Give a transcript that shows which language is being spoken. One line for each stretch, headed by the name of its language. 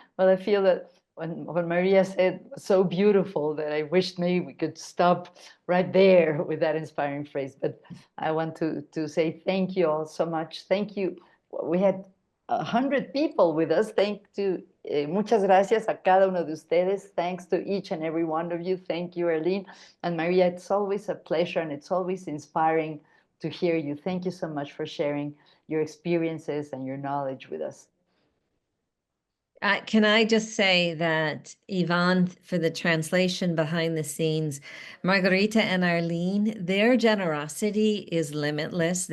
English: Well, I feel that when Maria said so beautiful that I wished maybe we could stop right there with that inspiring phrase. But I want to say thank you all so much. Thank you. We had 100 people with us.
Spanish: Muchas gracias a cada uno de ustedes.
English: Thanks to each and every one of you. Thank you, Arlene. And Maria, it's always a pleasure and it's always inspiring to hear you. Thank you so much for sharing your experiences and your knowledge with us. Can I just say that Yvonne, for the translation behind the scenes, Margarita and Arlene, their generosity is limitless.